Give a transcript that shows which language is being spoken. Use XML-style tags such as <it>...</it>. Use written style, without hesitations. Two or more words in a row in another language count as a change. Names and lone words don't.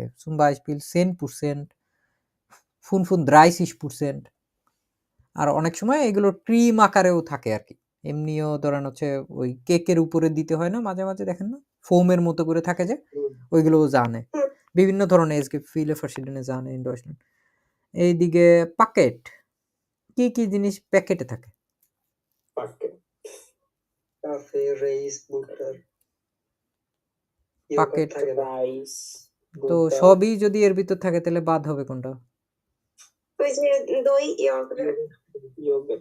<de>zum Beispiel 10%, ফুন 30%।</de> <bn>আর অনেক সময় এগুলো ক্রিম আকারেও থাকে আর কি। এমনিও ধরেন হচ্ছে ওই কেকের উপরে দিতে হয় না, মাঝে মাঝে দেখেন না ফোমের মতো করে থাকে যে, ওইগুলোও জানে। বিভিন্ন ধরনের</bn> <de>es gibt viele verschiedene Sahne in Deutschland।</de> <bn>এইদিকে পাকেট, কি কি জিনিস প্যাকেটে থাকে?</bn> <de>Paket. Kaffee, Reis, Butter. পাকেট</de> <bn>থাকে রাইস, তো সবই যদি এর ভিতর থাকে তাহলে বাদ হবে কোনটা? ওই যে দই ইয়গর্ট।</bn>